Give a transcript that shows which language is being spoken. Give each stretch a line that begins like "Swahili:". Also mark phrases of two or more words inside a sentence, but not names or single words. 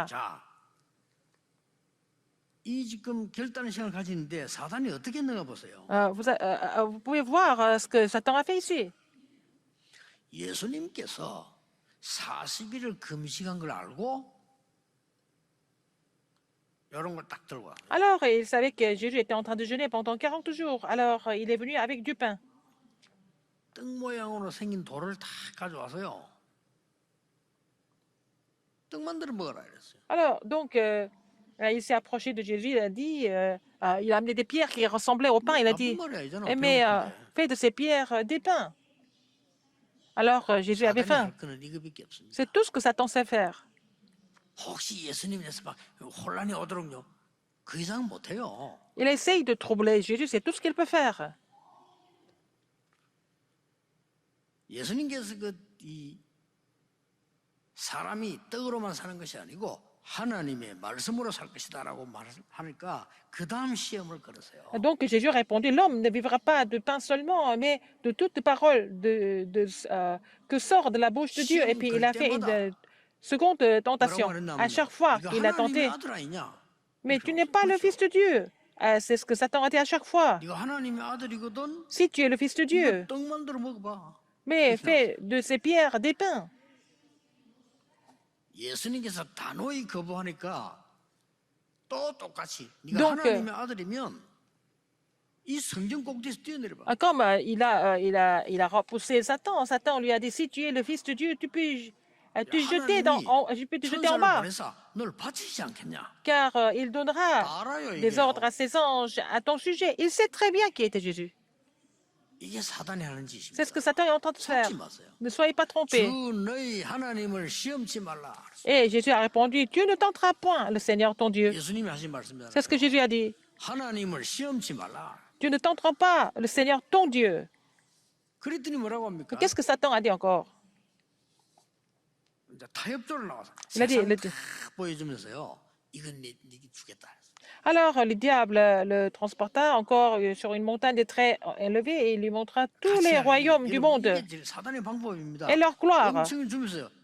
Korean: 자, 이 지금 결단의 시간을 가지는데 사단이 어떻게 했는가 보세요.
French: Vous pouvez voir ce que Satan a fait ici.
Korean: 예수님께서 40일을 금식한 걸 알고 이런 걸 딱 들고 와.
French: Alors, il savait que Jésus était en train de jeûner pendant 40 jours. Alors, il est venu avec du pain.
Korean: 떡 모양으로 생긴 돌을 다 가져와서요. 떡 만들어 먹어라 이랬어요.
French: Alors, donc, il s'est approché de Jésus, il a dit, il a amené des pierres qui ressemblaient au pain. Il a dit,
Korean: 나쁜 말이 아니잖아.
French: mais
Korean: 배고픈데.
French: fais de ces pierres des pains. Alors, Jésus avait
Korean: 사단이
French: faim.
Korean: 할 거는 이거밖에 없습니다.
French: C'est tout ce que Satan sait faire.
Korean: 혹시 예수님에서 막 혼란이 오도록요. 그 이상 못해요.
French: Il essaye de troubler Jésus, c'est tout ce qu'il peut faire.
Korean: 예수님께서 이 사람이 떡으로만 사는 것이 아니고 하나님의 말씀으로 살 것이다라고 말하니까 그 다음 시험을 걸으세요.
French: Donc Jésus a répondu, l'homme ne vivra pas de pain seulement, mais de toute parole que sort de la bouche de Dieu. Et puis il a fait une seconde tentation. À chaque fois qu'il a tenté,
Korean: 아들 아니냐?
French: mais tu n'es pas le Fils de Dieu. C'est ce que Satan a dit à chaque fois.
Korean: 네가 하나님의 아들이거든.
French: Si tu es le Fils de Dieu,
Korean: 떡 만들어 먹어봐.
French: mais fais de ces pierres des pains.
Korean: 예수님께서 단호히 거부하니까 또 똑같이 네가
French: Donc,
Korean: 하나님의 아들이면 이 성전 꼭대기에서 뛰어내려봐.
French: Comme il a repoussé Satan, Satan lui a dit, si tu es le Fils de Dieu, tu peux te jeter je peux te jeter en
Korean: 천사를
French: bas,
Korean: 보내서 널 바치지 않겠냐?
French: car il donnera
Korean: 알아요
French: des
Korean: 이게요.
French: ordres à ses anges à ton sujet. Il sait très bien qui était Jésus.
Korean: 이게 사단이 하는 짓입니다.
French: C'est ce que Satan est en train de faire.
Korean: 속지 마세요.
French: Ne soyez pas trompés.
Korean: 주 너희 하나님을 시험치 말라.
French: Et Jésus a répondu, tu ne tenteras point le Seigneur ton Dieu.
Korean: 예수님이 하신 말씀이잖아요.
French: C'est ce que Jésus a dit.
Korean: 하나님을 시험치 말라.
French: Tu ne tenteras pas le Seigneur ton Dieu.
Korean: 그랬더니 뭐라고 합니까?
French: Qu'est-ce que Satan a dit encore?
Korean: 이제 타협조를 나와서
French: Il a dit,
Korean: 세상 다 보여주면서요. 이건 네게 주겠다.
French: Alors le diable le transporta encore sur une montagne très élevée et il lui montra tous les royaumes du monde
Korean: 이게 사단의 방법입니다.
French: et leur gloire.